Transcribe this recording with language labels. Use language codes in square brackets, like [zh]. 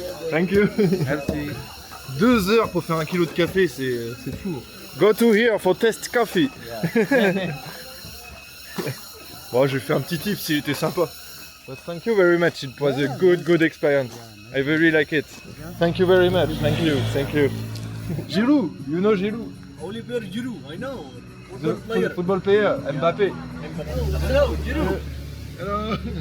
[en] Thank you. [fr] Merci. 2 heures pour faire 1 kilo de café, c'est fou. [en] Go to here for test coffee. [fr] Bon, je vais faire un petit tip s'il était sympa. [en] But thank you very much. It was a good experience. I very like it. Thank you very much. Thank you. Thank you. Giroud, you know Giroud? Olivier Giroud, I know. The football player, Mbappé. Hello, Giroud. Hello.